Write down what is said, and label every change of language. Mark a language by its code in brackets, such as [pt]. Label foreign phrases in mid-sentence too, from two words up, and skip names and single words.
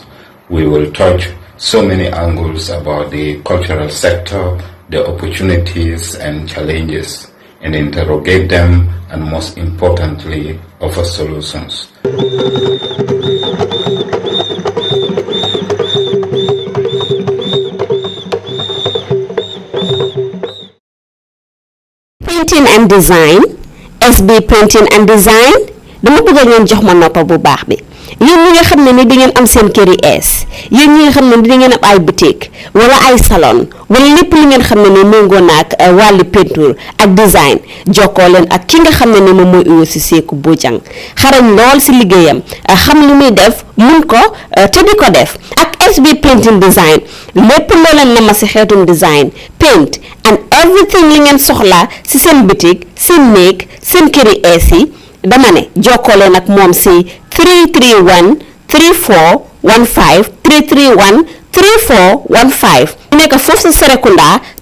[en] We will touch so many angles about the cultural sector, the opportunities and challenges, and interrogate them, and most importantly, offer solutions. Printing and design, SB Printing and Design, [wo] dama bëgg ngeen jox ma noppa bu baax bi yéen ñi nga xam ne ni di ngeen am seen kër yi ees yéen ñi nga xam ne ni di ngeen am ay boutique wala ay salon wala lépp li ngeen xam ne ni méngoo naag wàllu peinture ak design jokkoo leen ak ki nga xam ne ni moom mooy Uyo Seku Bojang xarañ lool si liggéeyam xam li muy def mun ko te di ko def ak SB Painting Design lépp loo leen nama si xeetum design [en] paint and everything [wo] li ngeen soxla si seen boutique seen néeg seen kër yi ees yi dama ne jokkoo leen ak moom si 331 3415 331 3415 nekk foofu sa Serekunda